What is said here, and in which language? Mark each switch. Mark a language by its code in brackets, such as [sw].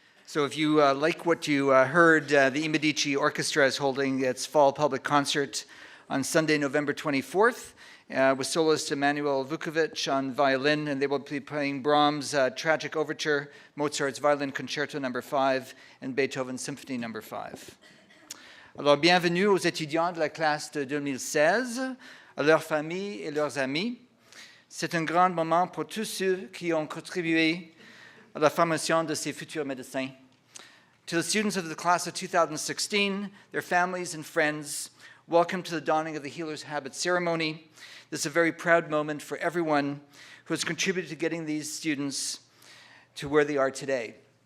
[en] So if you like what you heard, the I Medici Orchestra is holding its fall public concert on Sunday, November 24th, with soloist Emanuel Vukovic on violin, and they will be playing Brahms' Tragic Overture, Mozart's Violin Concerto No. 5, and Beethoven's Symphony No. 5. [fr] Alors, bienvenue aux étudiants de la classe de 2016, à leurs familles et leurs amis. C'est un grand moment pour tous ceux qui ont contribué à la formation de ces futurs médecins. [en] To the students of the class of 2016, their families and friends, welcome to the donning of the Healer's Habit ceremony. This is a very proud moment for everyone who has contributed to getting these students to where they are today.